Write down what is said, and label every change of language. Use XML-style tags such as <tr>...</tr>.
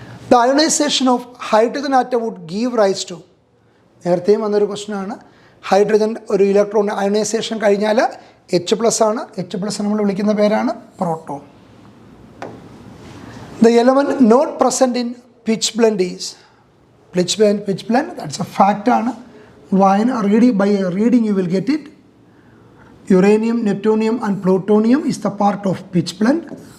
<en>The ionization of hydrogen atom would give rise to.</en> <ml>നേരത്തെയും വന്നൊരു question ആണ്. Hydrogen ഒരു ഇലക്ട്രോൺ അയണൈസേഷൻ കഴിഞ്ഞാൽ H+ ആണ്. H+ നമ്മൾ വിളിക്കുന്ന പേരാണ് proton.</ml> <en>The element not present in pitch blende is pitch blend, that's a fact ആണ്. By reading you will get it. Uranium, neptunium and plutonium is the part of pitchblende.</en>